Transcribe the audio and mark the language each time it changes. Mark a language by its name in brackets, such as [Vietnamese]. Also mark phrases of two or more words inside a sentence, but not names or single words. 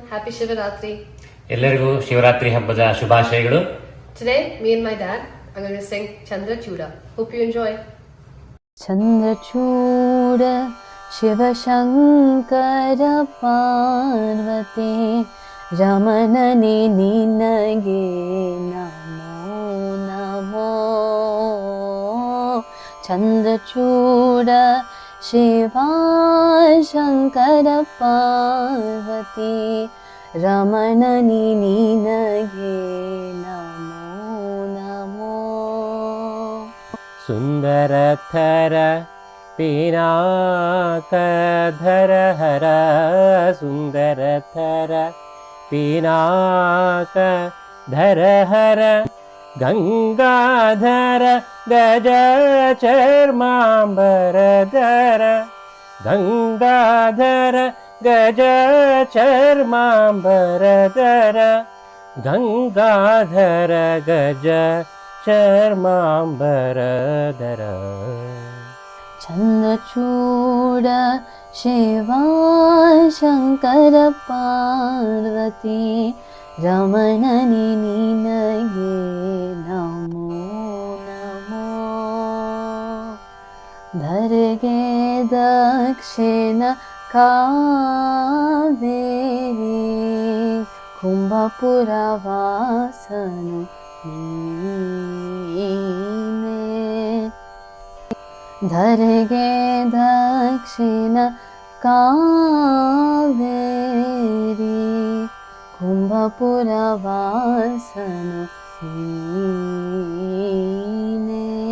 [English] Happy Shivaratri. [Kannada] ಎಲ್ಲರಿಗೂ ಶಿವರಾತ್ರಿ ಹಬ್ಬದ ಶುಭಾಶಯಗಳು. [English] Today, me and my dad are going to sing Chandrachuda. Hope you enjoy. [Kannada] ಚಂದ್ರಚೂಡ ಶಿವ ಶಂಕರ ಪಾರ್ವತಿ ರಮಣನೆ ನಿನಗೆ ನಮೋ ನಮೋ ಚಂದ್ರಚೂಡ ಶಿವ ಶಂಕರ ಪಾರ್ವತಿ ರಮಣನೆ ನಿನಗೆ ನಮೋ ನಮೋ ಸುಂದರಥರ ಪಿನಾಕಧರ ಹರ ಸುಂದರಥರ ಪಿನಾಕಧರ ಹರ ಗಂಗಾಧರ ಗಜ ಚರ್ಮಾಂಬರಧರ ಗಂಗಾಧರ ಗಜ ಚರ್ಮಾಂಬರಧರ ಗಂಗಾಧರ ಗಜ ಚರ್ಮಾಂಬರಧರ ಚಂದ್ರಚೂಡ ಶಿವ ಶಂಕರ ಪಾರ್ವತಿ ರಮಣನೆ ನಿನಗೆ ನಮೋ ನಮೋ ಧರೆಗೆ ದಕ್ಷಿಣ ಕಾವೇರಿ ಕುಂಭಪುರ ವಾಸನು ನೀನೇ ಧರೆಗೆ ದಕ್ಷಿಣ ಕಾವೇರಿ ಕುಂಭಪುರ ವಾಸನು ನೀನೇ